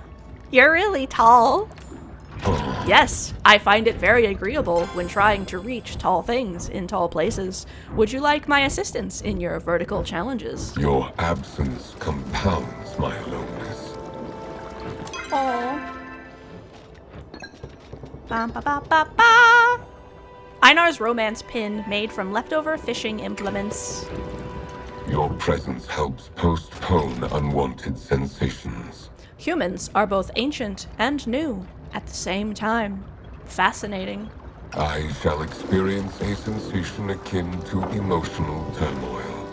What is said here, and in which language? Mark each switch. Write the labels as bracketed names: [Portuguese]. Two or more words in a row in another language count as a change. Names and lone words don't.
[English] You're really tall. Yes, I find it very agreeable when trying to reach tall things in tall places. Would you like my assistance in your vertical challenges? Your absence compounds my aloneness. Aww. Ba ba ba ba ba. Einar's romance pin made from leftover fishing implements. Your presence helps postpone unwanted sensations. Humans are both ancient and new at the same time. Fascinating. I shall experience a sensation akin to emotional turmoil.